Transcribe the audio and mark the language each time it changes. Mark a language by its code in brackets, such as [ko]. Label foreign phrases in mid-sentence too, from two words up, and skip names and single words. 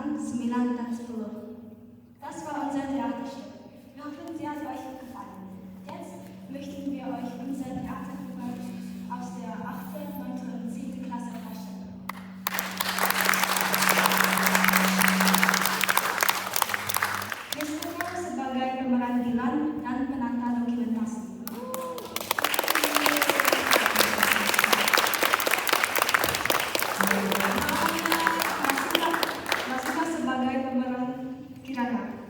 [id] 9 dan 10. [de] Das war unser Theaterstück. Wir hoffen, sie hat euch gefallen. Jetzt möchten wir euch unser Theatergruppe aus der 8., 9. und 7. Klasse vorstellen. [id] Gesturnya sebagai pemeran Dilan dan penata dokumentasi. Masuklah sebagai pemeran Kirana.